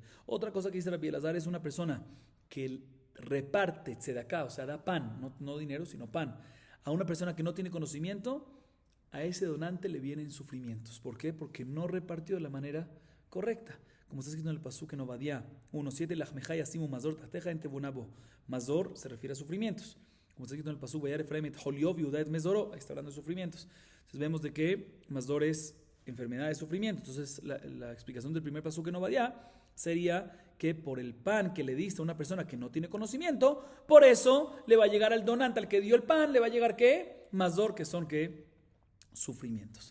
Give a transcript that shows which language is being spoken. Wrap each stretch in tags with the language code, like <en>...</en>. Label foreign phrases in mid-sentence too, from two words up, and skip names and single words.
<es>Otra cosa que dice Rabbi Elazar es una persona que reparte tzedaká, o sea, da pan, no dinero, sino pan, a una persona que no tiene conocimiento, a ese donante le vienen sufrimientos. ¿Por qué? Porque no repartió de la manera correcta. Como está escrito en el pasuk en Obadiah 1:7,</es> <he>לחמך ישימו מזור תחתיך אין תבונה בו.</he> <es>Mazor se refiere a sufrimientos. Como está escrito en el pasuk,</es> <he>וירא אפרים את חליו יהודה את מזורו,</he> <es>ahí está hablando de sufrimientos. Entonces vemos de que mazor es enfermedad de sufrimiento. Entonces la explicación del primer pasuk en Obadiah sería que por el pan que le diste a una persona que no tiene conocimiento, por eso le va a llegar al donante, al que dio el pan, le va a llegar ¿qué? Mazor, que son ¿qué? Sufrimientos.</es>